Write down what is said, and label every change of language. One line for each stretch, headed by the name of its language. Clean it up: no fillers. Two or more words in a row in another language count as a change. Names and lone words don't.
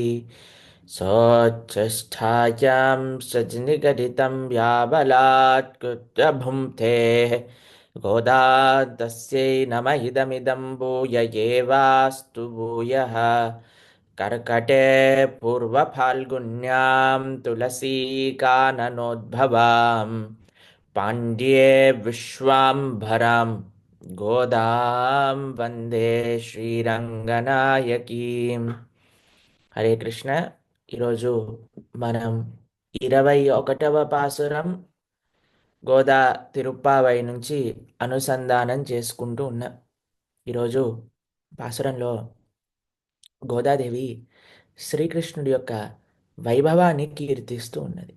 Sanskrit: सोच्छष्ठायां सजनिगदितं व्याबलात्कृत्य भुङ्क्ते गोदा तस्यै नम इदमिदं भूय एवास्तु भूयः कर्कटे पूर्वफाल्गुन्यां तुलसीकाननोद्भवां पाण्ड्ये विश्वाम्भरां गोदां वन्दे శ్రీరంగనాయకీం. హరే కృష్ణ.
Telugu: ఈరోజు మనం 21వ పాసురం గోదా తిరుప్పావై నుంచి అనుసంధానం చేసుకుంటూ ఉన్నాం. ఈరోజు పాసురంలో గోదాదేవి శ్రీకృష్ణుడి యొక్క వైభవాన్ని కీర్తిస్తూ ఉన్నది.